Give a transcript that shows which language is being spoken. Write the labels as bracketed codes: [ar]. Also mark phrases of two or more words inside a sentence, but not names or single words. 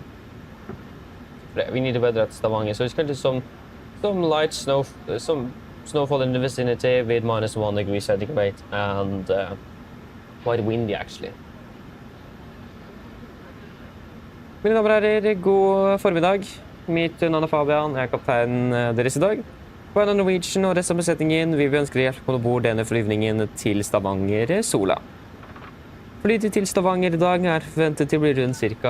[en] We need the weather at Stavanger, so it's going to some light snow, some snowfall in the vicinity with -1 degree centigrade and quite windy actually. [no] Mine damer og herrer, god formiddag. Mitt navn er Fabian, jeg er kapteinen deres i dag. På Oslo Norwegian og resten av besetningen vil vi ønske dere hjelp på bord denne flyvningen til Stavanger Sola. Flyet til Stavanger i dag er forventet til å bli rundt ca.